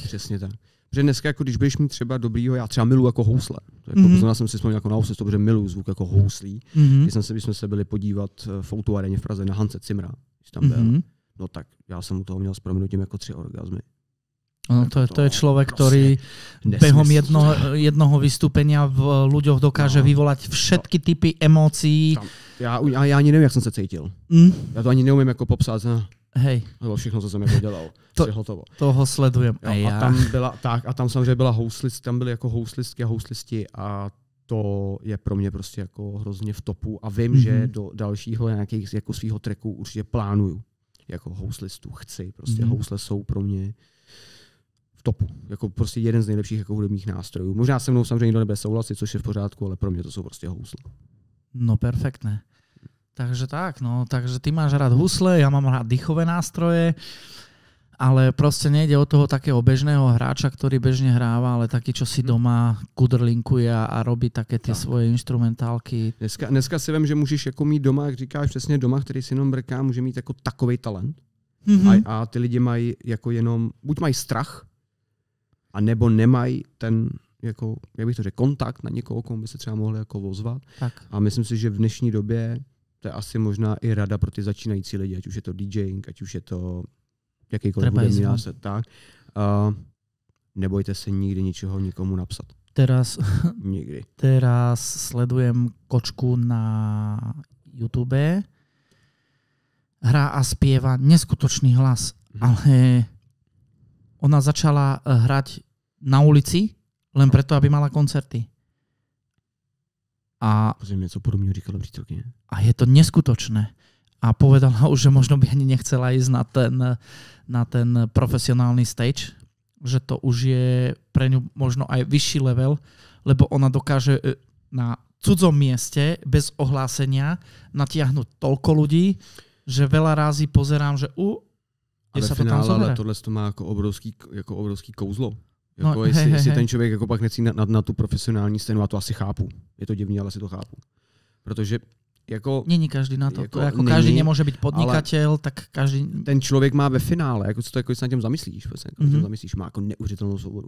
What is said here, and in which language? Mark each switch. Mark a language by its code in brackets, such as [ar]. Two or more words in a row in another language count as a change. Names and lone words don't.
[cs] Přesně tak. Protože dneska, jako když budeš mít třeba dobrýho, já třeba miluji jako housle. Jako, jsem si vzpomněl jako na housle, protože miluji zvuk jako houslí. Když jsme se byli podívat v Autoareně v Praze na Hanse Zimmera, když tam byl, no tak já jsem u toho měl s prominutím jako 3 orgazmy. No, [sk] to je človek, ktorý behom jednoho vystúpenia v ľuďoch dokáže vyvolať všetky typy emócií. [cs] Já ani nevím, jak jsem se cítil. Já to ani neumím jako popsat. [sk] Hej. [cs] Nebo všechno, co jsem jako dělal. Hotovo. [sk] Toho sledujem. [cs] A tam samozřejmě byla tam byly jako houslistky a houslisti a to je pro mě prostě jako hrozně v topu a vím, že do dalšího nějakých jako svýho tracku určitě plánuju. Jako houslistu chci. Prostě housle jsou pro mě v topu. Jako prostě jeden z nejlepších jako hudebních nástrojů. Možná se mnou samozřejmě nikdo nebude souhlasit, což je v pořádku, ale pro mě to jsou prostě housle. [sk] No perfektné. Takže tak, no, takže ty máš rád husle, ja mám rád dýchové nástroje, ale proste nejde o toho takého bežného hráča, ktorý bežne hráva, ale taký, čo si doma kudrlinkuje a robí také ty svoje instrumentálky. [cs] Dneska si vím, že můžeš jako mít doma, jak říkáš přesně doma, který si jenom brká, může mít jako takovej talent. A ty lidi mají jako jenom, buď mají strach, a nebo nemají ten, jako, jak bych to řekl, kontakt na někoho, komu by se třeba mohli jako ozvat. Tak. A myslím si, že v dnešní době to je asi možná i rada pro ty začínající lidi, ať už je to DJing, ať už je to jakýkoliv hudební nástroj, tak. Nebojte se nikdy ničeho nikomu napsat. [sk] Nikdy. Teraz sledujem kočku na YouTube hrá a spieva, neskutočný hlas, ale ona začala hrať na ulici len preto, aby mala koncerty. [cs] A něco podobného říkala přítelkyně. [sk] A je to neskutočné. A povedala už, že možno by ani nechcela ísť na ten profesionálny stage, že to už je pre ňu možno aj vyšší level, lebo ona dokáže na cudzom mieste bez ohlásenia natiahnuť toľko ľudí, že veľa rázy pozerám, že kde sa to tam zoberá. [cs] Ale tohle to má jako obrovský kouzlo. Jako jestli ten člověk jako pak necí na tu profesionální scénu, a to asi chápu. Je to divný, ale si to chápu. Protože jako... Není každý na to. Jako každý nemůže být podnikatel, tak každý... Ten člověk má ve finále, jako co to jako se na těm zamyslíš, má jako neuvěřitelnou svobodu.